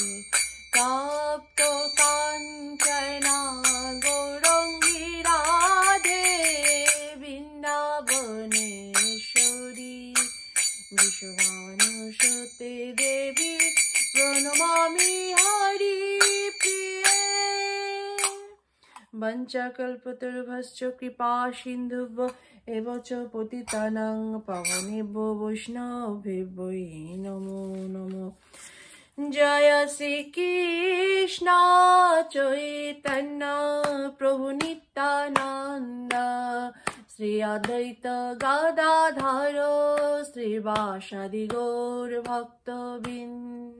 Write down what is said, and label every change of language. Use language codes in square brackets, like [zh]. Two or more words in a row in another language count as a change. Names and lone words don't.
[sa] তপ্ত কাঞ্চনা গৌরাঙ্গী রাধে বৃন্দাবনেশ্বরী বিশ্বভানুসুতে দেবী প্রণমামি হরি প্রিয়ে। বঞ্চকল্পতরুভশ্চ কৃপা সিন্ধুভ্য এব চ পতিতানাং পাবনেভ্যো বৈষ্ণবেভ্যো নমো নমো। [bn] জয় শ্রীকৃষ্ণ চৈতন্য প্রভু নিত্যানন্দ শ্রী অদ্বৈত গদাধর শ্রীবাসাদি গৌর ভক্তবৃন্দ।